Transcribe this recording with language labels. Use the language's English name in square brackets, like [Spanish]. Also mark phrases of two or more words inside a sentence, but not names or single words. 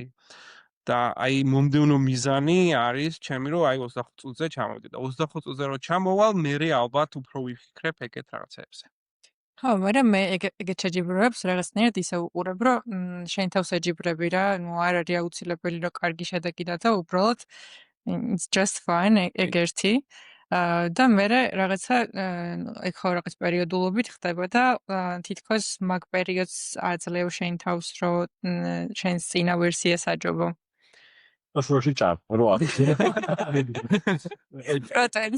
[Georgian] და აი მომდევნო მიზანი არის ჩემი, რომ აი 25 წუთზე ჩამოვიდე და 25 წუთზე რო ჩამოვალ, მე ალბათ უფრო ვიფიქრებ ეგეთ რაღაცებზე. ხო, მაგრამ მე ეგეთ შეჯიბრებებს რაღაცნაირად ისე უყურებ, რომ შენ თავს ეჯიბრები რა, ნუ არ არის აუცილებელი, რომ კარგი შედეგი დათა, უბრალოდ [English] it's just fine [Georgian] ეგ ერთი. და მერე რაღაცა ეგ ხო რაღაც პერიოდულობით ხდება და თითქოს მაგ პერიოდს აძლევ შენ თავს რომ შენს წინა ვერსიას აჯობო. შუაში ჭამ რო არის პროტენს.